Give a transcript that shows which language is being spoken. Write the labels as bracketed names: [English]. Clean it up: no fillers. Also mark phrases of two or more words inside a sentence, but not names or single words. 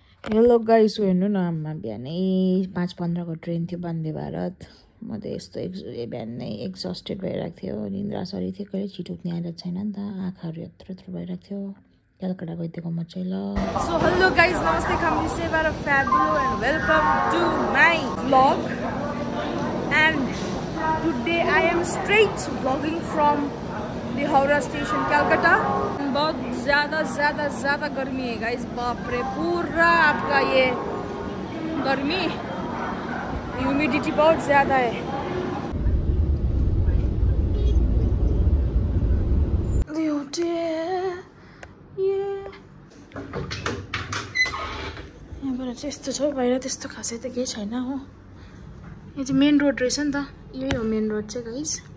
[English] hello guys, [Nepali] हेर्नु न आमा, बिहानै 5:15 को ट्रेन थियो वन्दे भारत। म त यस्तो बिहानै एक्जस्टेड भइरहेको थियो, निन्द्रा सरी थियो, कहिले छिटो उठ्ने आइरहेको छैन नि त, आँखाहरू यत्रो यत्रो भइरहेको थियो। कलकत्ता गइदिएको म चाहिँ ल। [English] So hello guys, namaste, Kamli Sevara Fabulo and welcome to my vlog. And today I am straight vlogging from the Howrah station, Calcutta. [Hindi] बहुत ज़्यादा गर्मी है गाइस, बाप रे, पूरा आपका ये गर्मी, ह्यूमिडिटी बहुत ज़्यादा है। [Nepali] यहाँबाट चाहिँ यस्तो छ, बाहिर त्यस्तो खासै त केही छैन हो। यो चाहिँ [English] main road [Nepali] रहेछ नि त, यही हो [English] main road [Nepali] चाहिँ गाइस।